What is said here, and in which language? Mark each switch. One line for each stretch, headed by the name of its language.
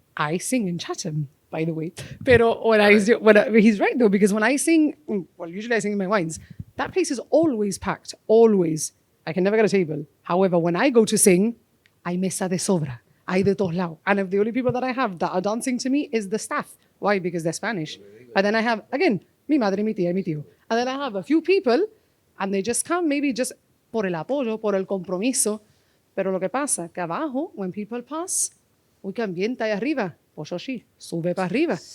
English: I sing in Chatham, by the way. Pero he's right, though, because when I sing, well, usually I sing in my wines, that place is always packed, always. I can never get a table. However, when I go to sing,
Spanish: hay mesa de sobra. Hay de todos lados.
English: And if the only people that I have that are dancing to me is the staff. Why? Because they're Spanish. And then I have, again,
Spanish: mi madre, mi tía, mi tío.
English: And then I have a few people, and they just come maybe just
Spanish: por el apoyo, por el compromiso. Pero lo que pasa, que abajo,
English: when people pass,
Spanish: uy, que ambiente hay arriba. Pues sí, sube para arriba.